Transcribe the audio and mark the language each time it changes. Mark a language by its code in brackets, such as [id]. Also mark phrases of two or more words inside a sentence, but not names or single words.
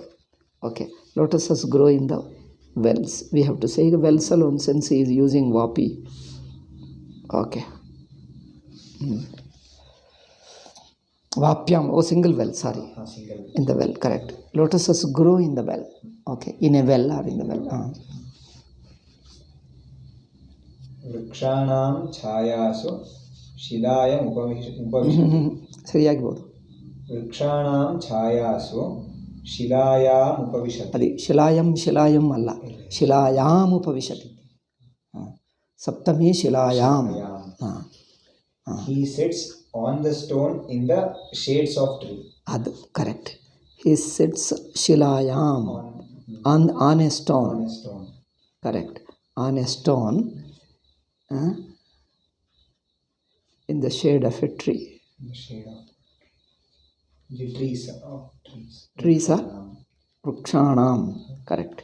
[en] Okay, lotuses grow in the wells. We have to say the wells alone since he is using Vapi. Okay. Vapyam, single well, sorry. In the well, correct. Lotuses grow in the well. Okay, in a well or in the well. [sa] ವೃಕ್ಷಾಣಾಂ ಛಾಯಾಸು ಶಿಲಾಯಂ ಉಪವಿಶತಿ. [kn] ಸರಿಯಾಗಿಬೋದು. [sa] ವೃಕ್ಷಾಣಾಂ ಛಾಯಾಸು ಶಿಲಾಯಾಂ ಉಪವಿಶತಿ. ಅದೇ ಶಿಲಾಯಂ ಅಲ್ಲ, ಶಿಲಾಯಾಂ ಉಪವಿಶತಿ. ಸಪ್ತಮಿ ಶಿಲಾಯಾಂ. [en] He sits on the stone in the shades of tree. [kn] ಅದು ಕರೆಕ್ಟ್. [en] He sits ಶಿಲಾಯಾಂ on a stone. Correct. On a stone. In the shade of a tree. In the shade of the trees. Trees are Rukshanam. Correct.